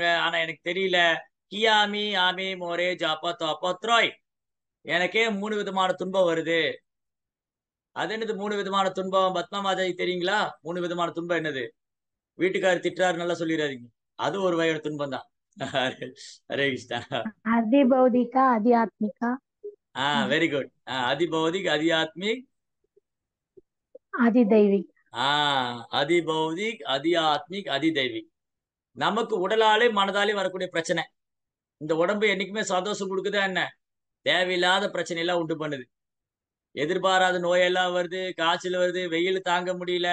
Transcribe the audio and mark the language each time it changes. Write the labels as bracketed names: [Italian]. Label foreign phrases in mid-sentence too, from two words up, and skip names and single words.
[Tamil] ஆனா எனக்கு தெரியல, கியாமி ஆமி மோரே ஜாப்பா தோப்பா த்ரோய், எனக்கே 3 விதமான துன்பம் வருது. அது என்னது 3 விதமான துன்பம்? பத்மா மாதாஜி தெரியுங்களா? 3 விதமான துன்பம் என்னது? வீட்டுக்காரர் திட்டுறாரு நல்லா சொல்லிடாதீங்க, அது ஒரு வகையான துன்பம் தான். ஹரே கிருஷ்ணா. [Sanskrit] आदि भौतिका आदि आत्मिका [English] very good. [Sanskrit] आदि भौतिक्, आदि आत्मिक्, आदि दैविक आदि भौतिक्, आदि आत्मिक्, आदि दैविक्. [Tamil] நமக்கு உடலாலே மனதாலே வரக்கூடிய பிரச்சனை. இந்த உடம்பு என்னைக்குமே சந்தோஷம் கொடுக்குதா என்ன? தேவையில்லாத பிரச்சனை எல்லாம் உண்டு பண்ணுது. எதிர்பாராத நோயெல்லாம் வருது, காய்ச்சல் வருது, வெயில் தாங்க முடியல.